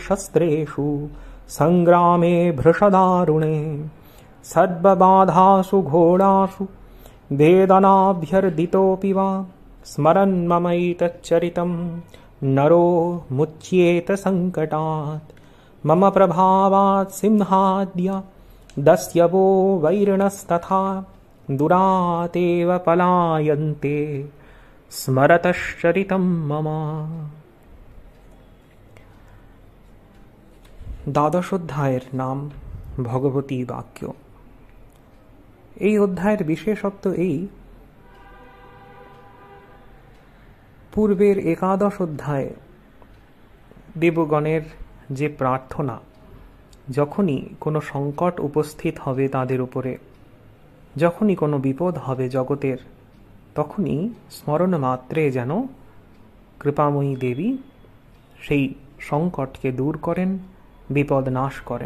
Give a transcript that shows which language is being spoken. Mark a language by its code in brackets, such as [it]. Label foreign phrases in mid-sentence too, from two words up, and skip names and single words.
[sa] शस्त्रेषु संग्रामे भृशदारुणे सर्वबाधासु घोरासु वेदनाभ्यर्दितोऽपि वा स्मरन् ममैतच्चरितं नरो मुच्येत संकटात् मम प्रभावात् सिंहाद्य दस्यवो वैरिणस्तथा दुरातेव पलायन्ते स्मरतश्चरितं मम। [bn] দ্বাদশ অধ্যায়ের নাম ভগবতী বাক্য। এই অধ্যায়ের বিশেষত্ব এই, পূর্বের একাদশ অধ্যায়ে দেবগণের যে প্রার্থনা, যখনই কোনো সংকট উপস্থিত হবে তাদের উপরে, যখনই কোনো বিপদ হবে জগতের, তখনই স্মরণ মাত্রে যেন কৃপাময়ী দেবী সেই সংকটকে দূর করেন, বিপদ নাশ করেন।